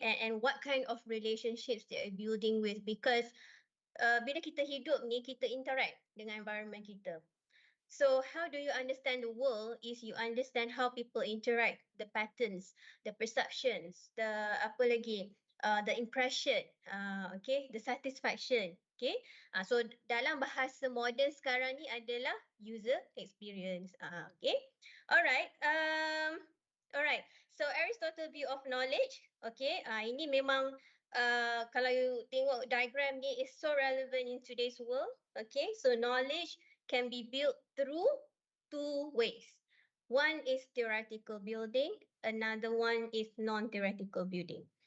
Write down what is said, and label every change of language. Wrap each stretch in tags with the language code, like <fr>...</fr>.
<en>And what kind of relationships they are building with, because</en> <ms>bila kita hidup ni, kita interact dengan environment kita.</ms> <en>So how do you understand the world is you understand how people interact, the patterns, the perceptions, the</en> <ms>apa lagi,</ms> <en>the impression, okay, the satisfaction, okay.</en> <ms>So dalam bahasa moden sekarang ni adalah user experience, okay.</ms> <en>Alright, alright. So Aristotle view of knowledge, okay.</en> <ms>Ini memang kalau you tengok diagram ni</ms> <en>is so relevant in today's world, okay. So knowledge can be built through two ways. One is theoretical building, another one is non-theoretical building.</en>